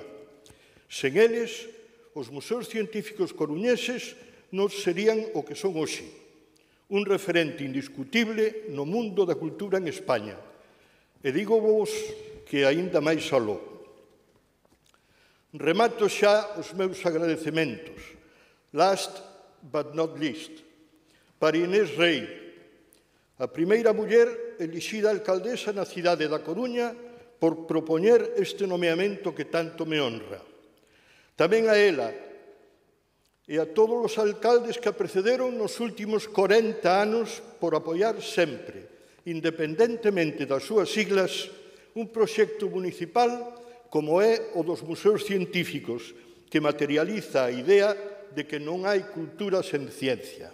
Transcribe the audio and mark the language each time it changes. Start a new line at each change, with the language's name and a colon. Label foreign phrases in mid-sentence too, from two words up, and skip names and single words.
Galician: Sen eles, os museos científicos coruñeses non serían o que son hoxe, un referente indiscutible no mundo da cultura en España. E digo vos que aínda máis aló. Remato xa os meus agradecementos.
English: Last but not least,
Galician: para Inés Rei, a primeira muller elixida alcaldesa na cidade da Coruña por propoñer este nomeamento que tanto me honra. Tamén a ela e a todos os alcaldes que a precederon nos últimos 40 anos por apoiar sempre, independentemente das súas siglas, un proxecto municipal como é o dos museos científicos, que materializa a idea de que non hai cultura sen ciencia.